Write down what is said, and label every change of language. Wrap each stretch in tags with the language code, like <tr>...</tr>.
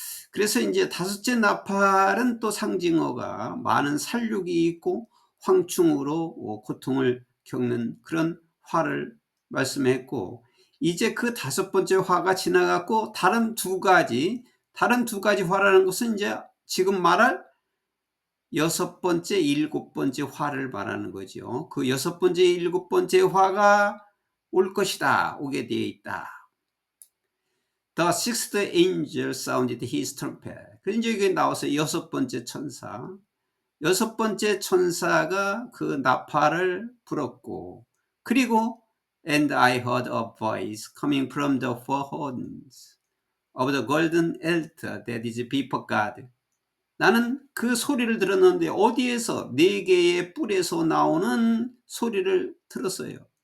<ko>그래서 이제 다섯째 나팔은 또 상징어가 많은 살육이 있고 황충으로 고통을 겪는 그런 화를 말씀했고, 이제 그 다섯 번째 화가 지나갔고 다른 두 가지 화라는 것은 이제 지금 말할 여섯 번째, 일곱 번째 화를 말하는 거죠. 그 여섯 번째, 일곱 번째 화가 올 것이다. 오게 되어 있다.</ko> <en>The sixth angel sounded his trumpet.</en> <ko>그래서 이제 여기 나와서 여섯 번째 천사. 여섯 번째 천사가 그 나팔을 불었고, 그리고</ko> <en>And I heard a voice coming from the four horns of the golden altar that is before God.</en> <ko>나는 그 소리를 들었는데 어디에서 네 개의 뿔에서 나오는 소리를 들었어요.</ko>